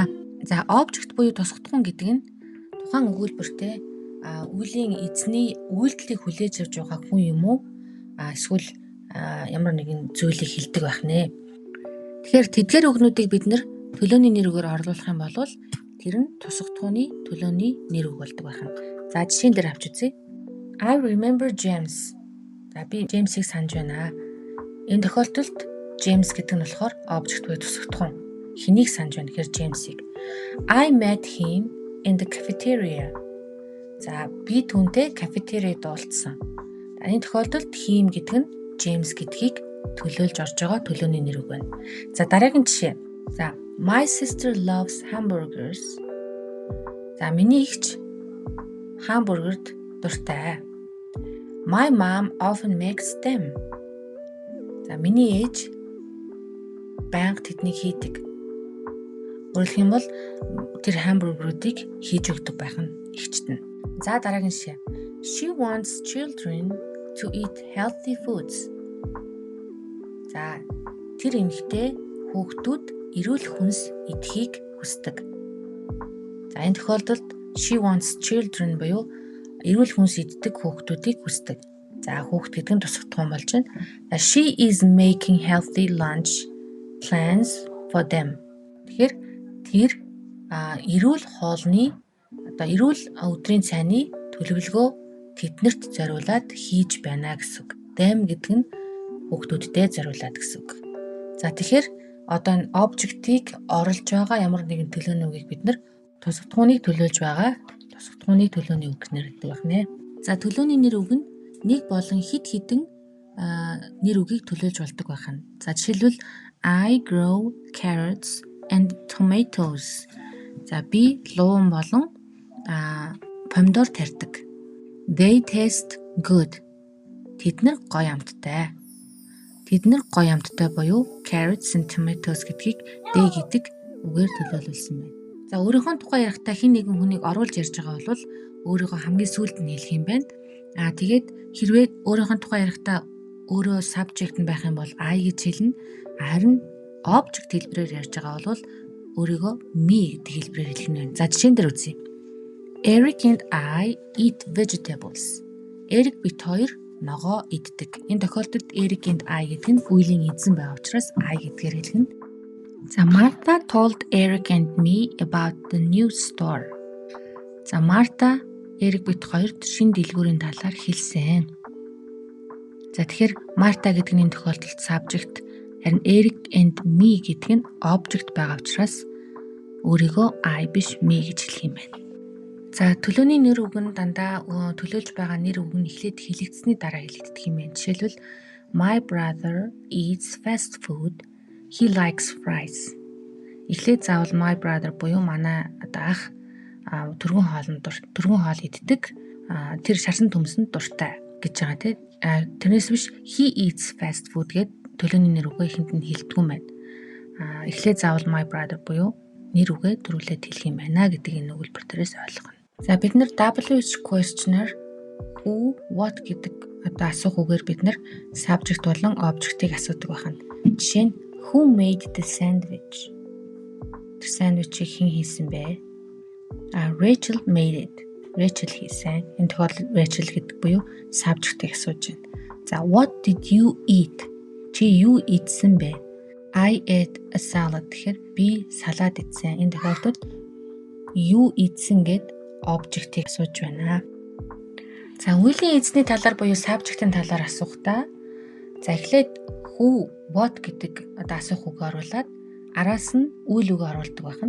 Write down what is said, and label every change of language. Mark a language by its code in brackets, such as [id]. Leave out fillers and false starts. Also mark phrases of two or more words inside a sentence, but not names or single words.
[mn] За, object буюу тусагдахуун гэдэг нь тухайн өгүүлбэртээ үеийн эзний үйлдэлийг хүлээж авч байгаа хүн юм уу эсвэл ямар нэгэн зүйлийг хэлдэг байна. Тэгэхээр тэдгээр үгнүүдийг бид нэр төлөөний нэр үгээр орлуулах юм бол тэр нь тусагдахууны төлөөний нэр үг болдог байна. За, жишээн дээр авч үзье. [en] I remember James. [mn] За, би James-ийг санаж байна. Энэ тохиолдолд James гэдэг нь болохоор object буюу тусагдахуун. Хэнийг санаж байна гэхээр James-ийг. [en] I met him in the cafeteria. [mn] За би түүнтэй кафетерид уулзсан. Энэ тохиолдолд he гэдэг нь James гэдгийг төлөөлж орж байгаа төлөөний нэр үг байна. За дараагийн жишээ. [en] За my sister loves hamburgers. [mn] За миний эгч хамбургерт дуртай. [en] My mom often makes them. [mn] За миний ээж байнга тэднийг хийдэг. Өөрөлдөх юм бол тэр хамбургеруудыг хийж өгдөг байх нь эгчт нь. За дараагийн жишээ. [en] She wants children to eat healthy foods. [mn] За тэр эмэгтэй хүүхдүүд эрүүл хүнс идэхийг хүсдэг. За энэ тохиолдолд [en] she wants children [mn] буюу эрүүл хүнс иддэг хүүхдүүдийг хүсдэг. За хүүхд гэдэг нь тусагдахуун болж байна. [en] She is making healthy lunch plans for them. [mn] Тэгэхээр тэр эрүүл хоолны эрүүл өдрийн цайны төлөвлөгөө тэднэрт зориулаад хийж байна гэсэн үг. Them гэдэг нь хүүхдүүдтэй зориулаад гэсэн үг. За тэгэхээр одоо энэ object-ийг оруулж байгаа ямар нэгэн төлөөний үгийг бид нэр тусагдахууныг төлөөлж байгаа тусагдахууны төлөөний үг нэрлэдэг байна. За төлөөний нэр үг нь нэг болон хэд хэдэн нэр үгийг төлөөлж болдог байна. За жишээлбэл [en] I grow carrots and tomatoes. [mn] За би луун болон помидор тарьдаг. [en] They taste good. [mn] Тэд нар гоё амттай. Тэд нар гоё амттай буюу [en] carrots and tomatoes [mn] гэдгийг they гэдэг үгээр төлөөлүүлсэн байна. За өөрийнхөө тухай ярихдаа хэн нэгэн хүнийг оруулж ярьж байгаа бол өөрийгөө хамгийн сүүлд нь хэлэх юм байна. Тэгээд хэрвээ өөрийнхөө тухай ярихдаа өөрөө subject нь байх юм бол I гэж хэлнэ. Харин object хэлбэрээр ярьж байгаа бол өөрийгөө me гэдэг хэлбэрээр хэлнэ байна. За жишээн дээр үзье. [en] Eric and I eat vegetables. [mn] Eric бит хоёр ногоо иддэг. Энэ тохиолдолд [en] Eric and I [mn] гэдэг нь үеийн эзэн байгаа учраас I гэдгээр хэлгэнэ. [en] За Martha told Eric and me about the new store. [mn] За Martha Eric бит хоёрт шинэ дэлгүүрийн талаар хэлсэн. За тэгэхээр Martha гэдэг нь энэ тохиолдолд subject, харин [en] Eric and me [mn] гэдэг нь object байгаа учраас өөрийгөө I биш me гэж хэлэх юм байна. За төлөөний нэр үг нь дандаа төлөөлж байгаа нэр үг нь эхлээд хэлэгдсэний дараа хэлэгддэг юм байна. [en] Жишээлбэл my brother eats fast food. He likes fries. [mn] Эхлээд заавал [en] my brother [mn] буюу манай ах түргэн хоол иддэг. Тэр шарсан төмсөнд дуртай гэж байгаа тийм. Тэрнээс биш [en] he eats fast food [mn] гэд төлөөний нэр үгээ ихэнд нь хэлдэг юм байна. Эхлээд заавал [en] my brother [mn] буюу нэр үгээ төрүүлээд хэлэх юм байна гэдэг энэ өгүүлбэр дээрээс ойлгоно. За бид нэр [en] WH questioner who, what [mn] гэдэг асуух үгээр бид нэр subject болон object-ийг асуудаг байна. Жишээ нь [en] who made the sandwich? [mn] Тэр сандвичийг хэн хийсэн бэ? [en] Rachel made it. Rachel хийсэн. [mn] Энэ тохиолдолд Rachel гэдэг буюу subject-ийг асууж байна. [en] За what did you eat? [mn] Чи юу идсэн бэ? [en] I ate a salad. [mn] Тэгэхээр би салаад идсэн. Энэ тохиолдолд юу идсэн гэд object-ийг асууж байна. За үеийн эзний талаар буюу subject-ийн талаар асуухдаа за эхлээд [en] who, what [mn] гэдэг асуух үг оруулаад араас нь үйл үг оруулдаг байна.